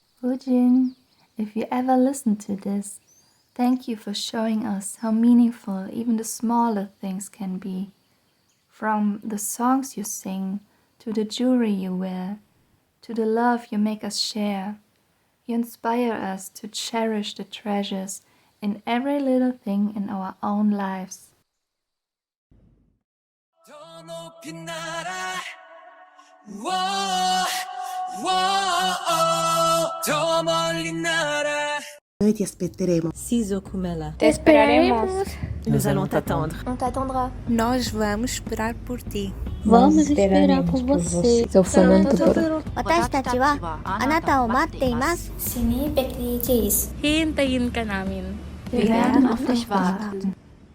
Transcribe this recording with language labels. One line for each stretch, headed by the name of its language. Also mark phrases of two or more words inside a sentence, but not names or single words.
English: Woojin, if you ever listen to this, thank you for showing us how meaningful even the smaller things can be. From the songs you sing, to the jewelry you wear, to the love you make us share. You inspire us to cherish the treasures in every little thing in our own lives.
Italian: Noi ti aspetteremo. Siso Kumela.
Spanish: Te esperaremos.
French: Nous allons t'attendre. On t'attendra.
Portuguese: Nós vamos esperar por ti. Vamos esperar por você.
Japanese: 私たちはあなたを待っています。
Turkish: Sini Bekliyiz.
Filipino: Hintayin ka namin.
German: Wir werden auf dich warten.